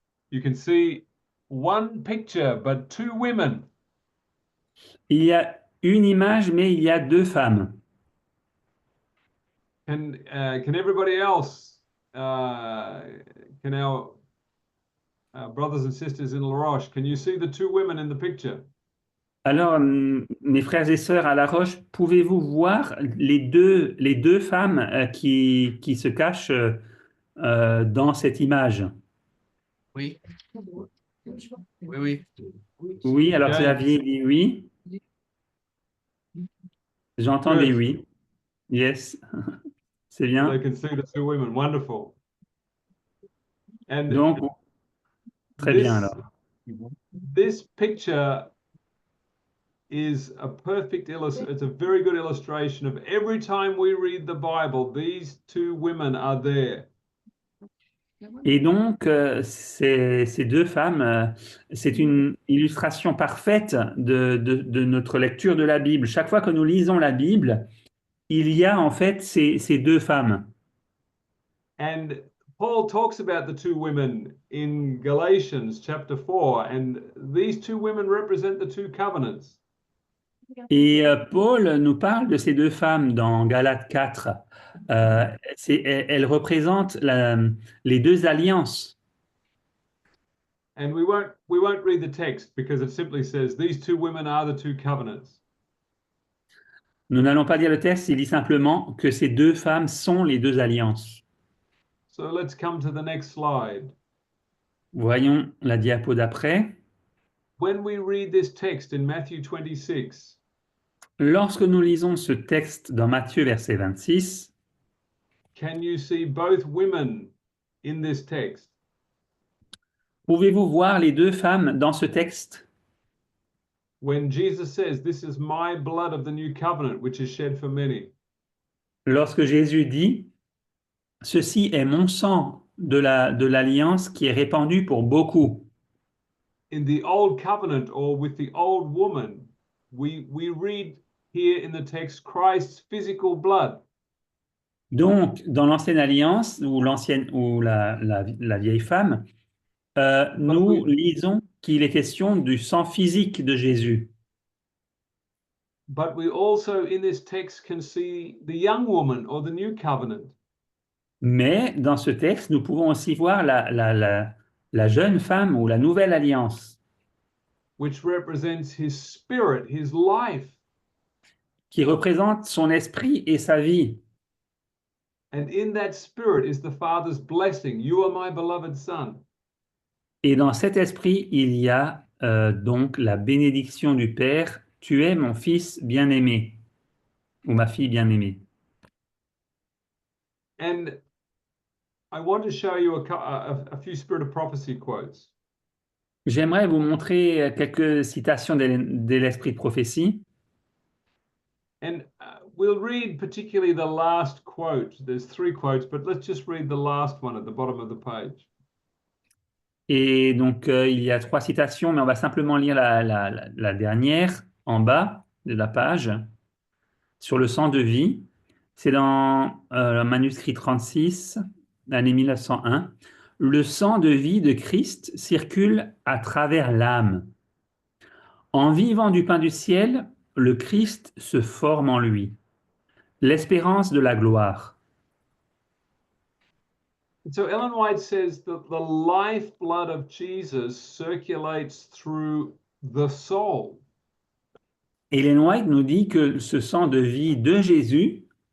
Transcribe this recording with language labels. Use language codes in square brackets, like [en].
[en] You can see one picture, but two women. [fr] Il y a une image, mais il y a deux femmes. [en] Can everybody else, can our brothers and sisters in La Roche, can you see the two women in the picture? [fr] Alors, mes frères et sœurs à La Roche, pouvez-vous voir les deux femmes qui se cachent dans cette image? Oui. Oui. Oui, alors [en] Okay. [fr] Xavier dit oui. J'entends [en] Good. [fr] des oui. Yes, c'est [en] They [fr] bien. [en] can see the two women. Wonderful. And [fr] Donc, très bien [en] this, [fr] alors. [en] this picture is a perfect it's a very good illustration of every time we read the Bible, these two women are there. [fr] Et donc, ces deux femmes, c'est une illustration parfaite de notre lecture de la Bible. Chaque fois que nous lisons la Bible, il y a en fait ces deux femmes. [en] And Paul talks about the two women in Galatians chapter 4, and these two women represent the two covenants. [fr] Et Paul nous parle de ces deux femmes dans Galates 4. Elles représentent les deux alliances. [en] And we won't read the text because it simply says these two women are the two covenants. [fr] Nous n'allons pas dire le texte, il dit simplement que ces deux femmes sont les deux alliances. [en] So let's come to the next slide. [fr] Voyons la diapo d'après. [en] When we read this text in Matthew 26, [fr] Lorsque nous lisons ce texte dans Matthieu verset 26, [en] can you see both women in this text? [fr] pouvez-vous voir les deux femmes dans ce texte? [en] When Jesus says, "This is my blood of the new covenant, which is shed for many." [fr] Lorsque Jésus dit, ceci est mon sang de l'alliance qui est répandu pour beaucoup. [en] In the old covenant or with the old woman, we read here in the text Christ's physical blood. [fr] Donc, dans l'ancienne alliance ou la vieille femme, nous lisons qu'il est question du sang physique de Jésus. [en] But we also in this text can see the young woman or the new covenant. [fr] Mais dans ce texte, nous pouvons aussi voir la jeune femme ou la nouvelle alliance, [en] Which represents his spirit, his life. [fr] qui représente son esprit et sa vie. [en] And in that spirit is the Father's blessing. You are my beloved son. [fr] Et dans cet esprit, il y a donc la bénédiction du Père. Tu es mon fils bien-aimé, ou ma fille bien-aimée. [en] And I want to show you a few Spirit of Prophecy quotes. [fr] J'aimerais vous montrer quelques citations de l'esprit de prophétie. [en] And we'll read particularly the last quote. There's 3 quotes, but let's just read the last one at the bottom of the page. [fr] Et donc, il y a 3 citations, mais on va simplement lire la dernière en bas de la page sur le sang de vie. C'est dans le manuscrit 36, l'année 1901. Le sang de vie de Christ circule à travers l'âme. En vivant du pain du ciel, le Christ se forme en lui. L'espérance de la gloire. [en] So Ellen White says that the lifeblood of Jesus circulates through the soul. [fr] Ellen White nous dit que ce sang de vie de Jésus